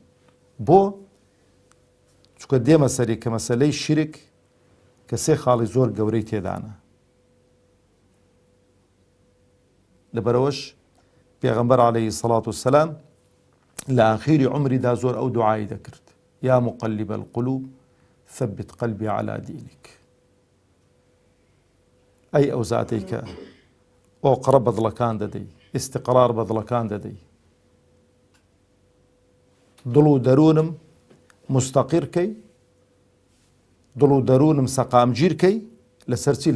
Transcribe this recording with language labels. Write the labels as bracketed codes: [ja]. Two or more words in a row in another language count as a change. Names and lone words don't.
[ckb] بۆ چونکە دێمە سەری کە مەسەلەی شیرک کە سێ خاڵی زۆر گەورەی تێدانە. لەبەرەوەش پێغەمبەر [ar] عەلەیهی سەڵات وسەلام [ckb] لە ئاخیری عومریدا زۆر ئەو دوعای دەکرد: [ar] یا مقلب القلوب ثبت قلبي على دينك. [ckb] ئەی ئەو زاتەی کە ئۆقڕە بەدڵەکان دەدەی، ئیستیقرار بەدڵەکان دەدەی، دڵ و دەروونم مستەقیرکەی، دڵ و دەروونم سەقامگیرکەی لەسەر چی؟